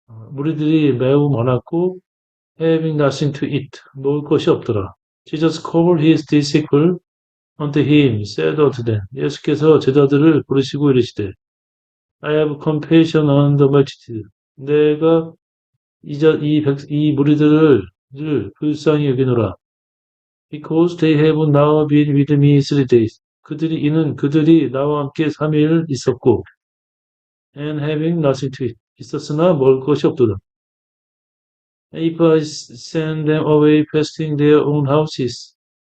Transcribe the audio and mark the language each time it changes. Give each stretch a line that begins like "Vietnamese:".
Korean: 무리들이 매우 많았고,
English: having nothing to eat.
Korean: 먹을 것이 없더라.
English: Jesus called his disciples unto him, said unto them.
Korean: 예수께서 제자들을 부르시고 이르시되,
English: I have compassion on the multitude.
Korean: 내가 이 무리들을 불쌍히 여기노라.
English: Because they have now been with me 3 days.
Korean: 그들이 나와 함께 3일 있었고,
English: and having nothing to eat.
Korean: 있었으나 먹을 것이 없도다.
English: If I send them away fasting their own houses.